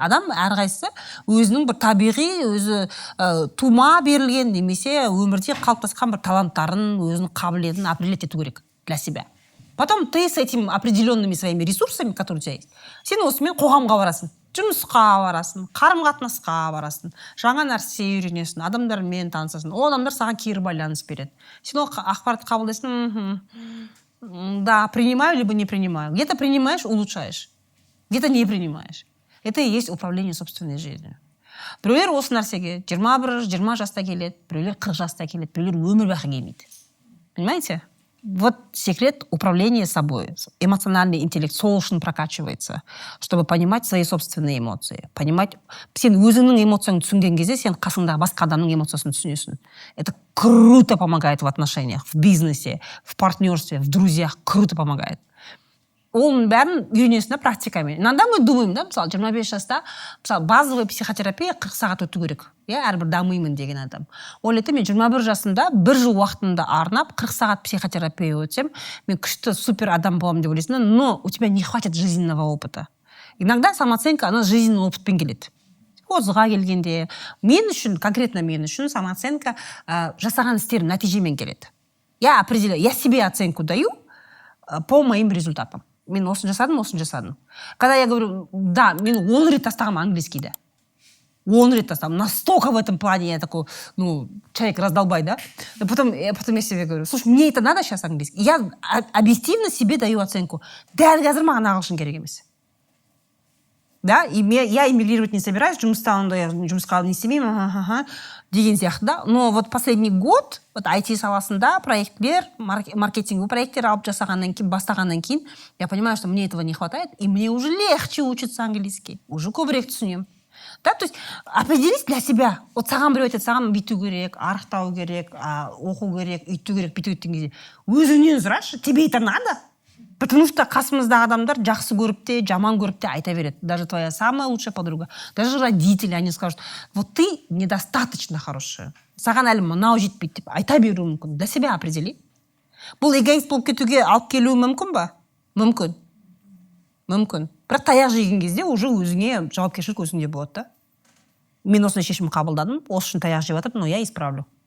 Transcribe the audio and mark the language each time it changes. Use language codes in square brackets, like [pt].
[kk] Адам әрқайсысы өзінің бір табиғи, өзі тума берілген немесе өмірде қалыптасқан бір таланттарын, өзінің қабілетін определять ету керек [ru] для себя. Потом ты с этими определенными своими ресурсами, которые у тебя есть, [kk] сен осымен қоғамға барасың, жұмысқа барасың, қарым-қатынасқа барасың, жаңа нәрсе үйренесің, адамдармен танысасың, ол адамдар саған кері байланыс береді. Сен ол ақпаратты қабылдайсың, да, [ru] принимаю либо не принимаю. Где-то принимаешь, улучшаешь, где-то не принимаешь. Это и есть управление собственной жизнью. [kk] Біреулер осы нәрсеге 21-20 жаста келеді, біреулер 40 жаста келеді, біреулер өмір бақи келмейді. [ru] Понимаете? Вот секрет управления собой. Эмоциональный интеллект [kk] сол үшін [ru] прокачивается, чтобы понимать свои собственные эмоции. [kk] Понимать, сен өзіңнің эмоцияңды түсінген кезде, сен қасыңдағы басқа адамның эмоциясын түсінесің. [ru] Это круто помогает в отношениях, в бизнесе, в партнерстве, в друзьях. Круто помогает. [kk] Оның бәрін үйренесің да практикамен. [ru] Иногда мы думаем, да, [kk] мысалы 25 жаста, мысалы [ru] базовый психотерапия [kk] 40 сағат өту керек. Я әрбір дамимын деген адам. Ойлайды, мен 21 жасында бір жыл уақытымды арнап 40 сағат психотерапия өтсем, мен күшті супер адам боламын деп ойлайсың, [ru] но у тебя не хватит жизненного опыта. Иногда самооценка, она жизненный опытпен келеді. [kk] Отызға келгенде, мен үшін, конкретно мен үшін самооценка жасаған істерім нәтижемен келеді. [ru] Я определяю, я себе оценку даю по моим результатам. [kk] Мен осын жасадым. [ru] Когда я говорю, да, [kk] мен 10 рет тастағам английскийді. 10 рет тастағам. [ru] Настолько в этом плане я такой, человек раздолбай, да? Потом я себе говорю, слушай, мне это надо сейчас английский? Я объективно себе даю оценку. [kk] Дәл қазір маған ағылшын керек емес. [ru] Да, и я эмигрировать не собираюсь, [kk] жұмысқа не істемеймін, деген сияқты, [ru] да. Но вот последний год, вот IT [kk] саласында проекттер, [ru] маркетинговый проекттер [kk] алып жасағаннан кейін, бастағаннан кейін, [ru] я понимаю, что мне этого не хватает, и мне уже легче учиться английский, уже [kk] көбірек түсінемін. [ru] Да, то есть определись для себя. [kk] Вот саған біреу айтады, саған бүйту керек, арықтау керек, оқу керек, үйту керек, бүйту өткен кезде. Өзіңнен сұрашы, [ru] тебе это надо? Потому что [kk] қасымыздағы адамдар жақсы көріп те, жаман көріп те айта береді. [ru] Даже твоя самая лучшая подруга, даже родители, они скажут, вот ты недостаточно хорошая. [kk] Саған әлі мынау жетпейді деп айта беру мүмкін. [ru] Для себя определи. [kk] Бұл эгоист болып кетуге алып келуі мүмкін ба? Мүмкін. Бірақ таяқ жеген кезде уже өзіңе жауапкершілік өзіңде болады да. Мен осындай шешім қабылдадым, осы үшін таяқ жеп жатырмын, [ru] но я исправлю.